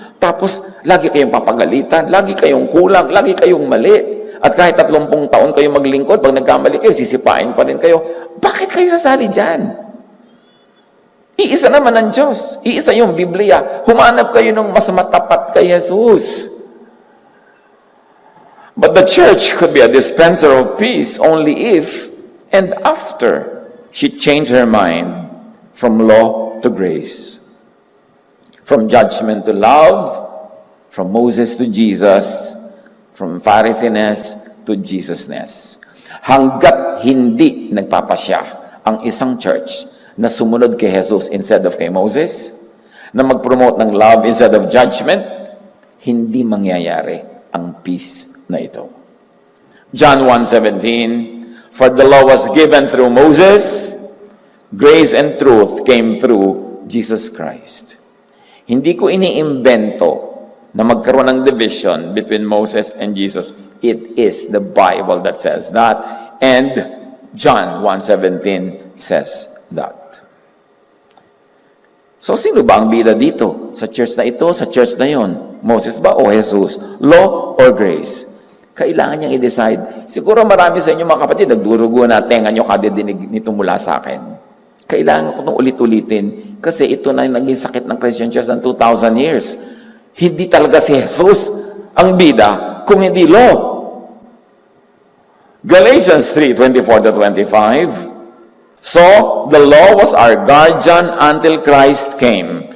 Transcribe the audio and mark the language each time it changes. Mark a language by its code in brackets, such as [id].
[tl] Tapos, lagi kayong papagalitan, lagi kayong kulang, lagi kayong mali. At kahit 30 taon kayo maglingkod, pag nagkamali kayo, sisipain pa rin kayo. Bakit kayo sasali dyan? Iisa naman ang Diyos. Iisa yung Biblia. Humanap kayo ng mas matapat kay Jesus. [en] But the church could be a dispenser of peace only if and after she changed her mind from law to grace. From judgment to love, from Moses to Jesus, from Pharisees to Jesusness. [tl] Hanggat hindi nagpapasya ang isang church na sumunod kay Jesus instead of kay Moses, na mag-promote ng love instead of judgment, hindi mangyayari ang peace na ito. [en] John 1:17, for the law was given through Moses, grace and truth came through Jesus Christ. [tl] Hindi ko iniimbento na magkaroon ng division between Moses and Jesus. [en] It is the Bible that says that. And John 1:17 says that. [tl] So, sino ba ang bida dito? Sa church na ito, sa church na yon? Moses ba o Jesus? Law or grace? Kailangan niyang i-decide. Siguro marami sa inyo mga kapatid, nagdurugo na tenga niyo kada dinig nito mula sa akin. Kailangan ko itong ulit-ulitin kasi ito na yung naging sakit ng Christian Church ng 2,000 years. Hindi talaga si Jesus ang bida kung hindi law. Galatians 3:24-25. [en] So, the law was our guardian until Christ came.